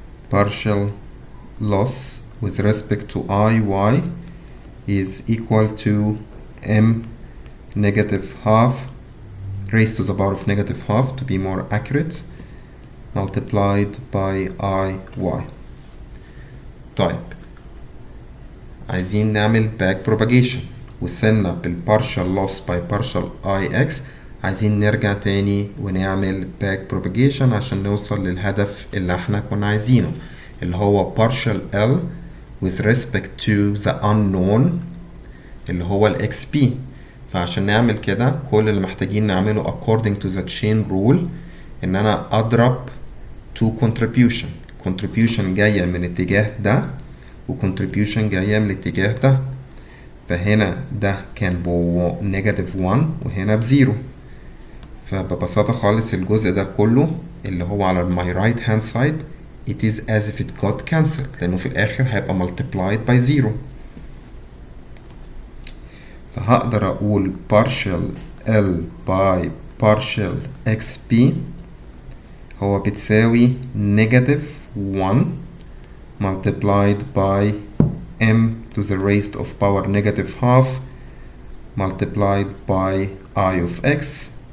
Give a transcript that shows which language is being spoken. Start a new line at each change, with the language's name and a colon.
English: Partial loss with respect to IY is equal to m negative half raised to the power of negative half to be more accurate multiplied by IY.
Arabic: طيب عايزين نعمل back propagation وصلنا بال
English: partial loss by partial ix.
Arabic: عايزين نرجع تاني ونعمل back propagation عشان نوصل للهدف اللي احنا كنا عايزينه اللي هو
English: partial L with respect to the unknown
Arabic: اللي هو ال xp. فعشان نعمل كده كل اللي محتاجين نعمله
English: according to the chain rule
Arabic: ان انا اضرب
English: two contribution
Arabic: جاية من الاتجاه ده و contribution جاية من الاتجاه ده. فهنا ده كان
English: negative 1
Arabic: وهنا بزيرو. فببساطة خالص الجزء ده كله اللي هو على
English: my right hand side it is as if it got cancelled
Arabic: لأنه في الآخر هيبقى
English: multiplied by 0.
Arabic: فهقدر أقول
English: partial L by partial xp
Arabic: هو بتساوي
English: negative 1 multiplied by m to the raised of power negative half multiplied by I of x